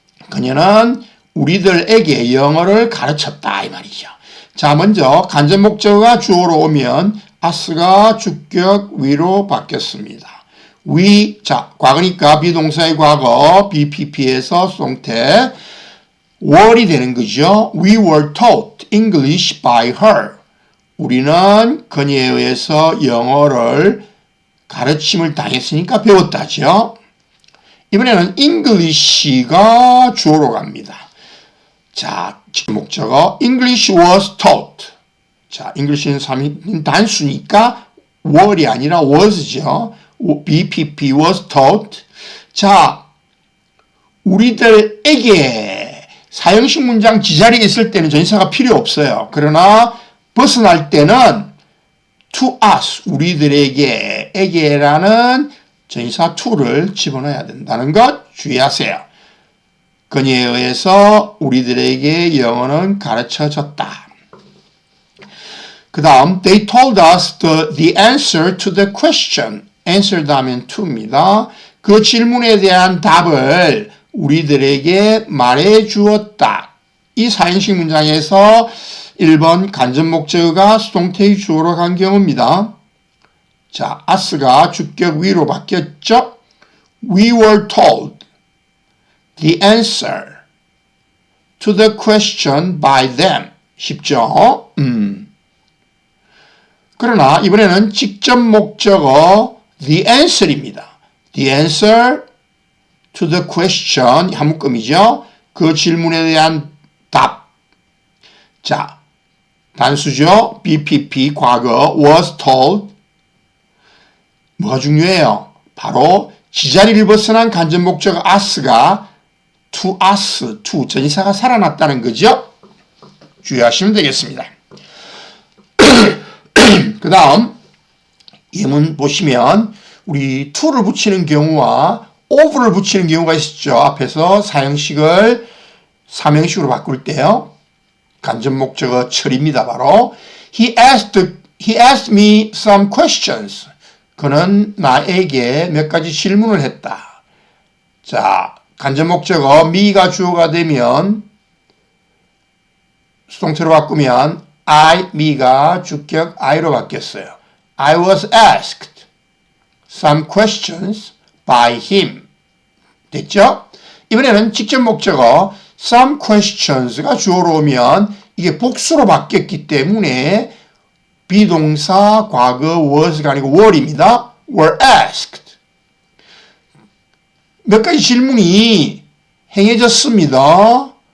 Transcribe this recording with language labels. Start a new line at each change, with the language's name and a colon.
Korean: 그녀는 우리들에게 영어를 가르쳤다 이 말이죠. 자, 먼저 간접 목적어가 주어로 오면 us가 주격 위로 바뀌었습니다. we, 자, 과거니까 비동사의 과거, BPP에서 수동태 were이 되는 거죠.
English: We were taught English by her.
Korean: 우리는 그녀에 의해서 영어를 가르침을 당했으니까 배웠다죠. 이번에는 English가 주어로 갑니다. 자, 목적어
English: English was taught.
Korean: 자, English는 3인 단수니까 were이 아니라 was죠.
English: BPP was taught.
Korean: 자, 우리들에게 사형식 문장 지자리에 있을 때는 전치사가 필요 없어요. 그러나 벗어날 때는
English: to us,
Korean: 우리들에게, 에게라는 전치사 to를 집어넣어야 된다는 것 주의하세요. 그녀에 의해서 우리들에게 영어는 가르쳐졌다. 그 다음
English: they told us the answer to the question.
Korean: answer 다음엔 to입니다. 그 질문에 대한 답을 우리들에게 말해 주었다. 이 사형식 문장에서 1번 간접 목적어가 수동태의 주어로 간 경우입니다. 자, us가 주격 위로 바뀌었죠?
English: We were told the answer to the question by them.
Korean: 쉽죠? 그러나 이번에는 직접 목적어 the answer입니다.
English: The answer to the question
Korean: 한 묶음이죠. 그 질문에 대한 답. 자, 단수죠.
English: BPP
Korean: 과거
English: was told.
Korean: 뭐가 중요해요? 바로 지자리를 벗어난 간접 목적어 us가
English: to us,
Korean: to 전치사가 살아났다는 거죠. 주의하시면 되겠습니다. 그 다음 예문 보시면 우리 to를 붙이는 경우와 over를 붙이는 경우가 있었죠. 앞에서 사형식을 삼형식으로 바꿀 때요. 간접 목적어 처리입니다. 바로
English: He asked me some questions.
Korean: 그는 나에게 몇 가지 질문을 했다. 자, 간접 목적어 me가 주어가 되면 수동태로 바꾸면 me가 주격 I로 바뀌었어요.
English: I was asked some questions by him.
Korean: 됐죠? 이번에는 직접 목적어 some questions가 주어로 오면 이게 복수로 바뀌었기 때문에 비동사 과거 was가 아니고 were입니다.
English: were asked.
Korean: 몇 가지 질문이 행해졌습니다.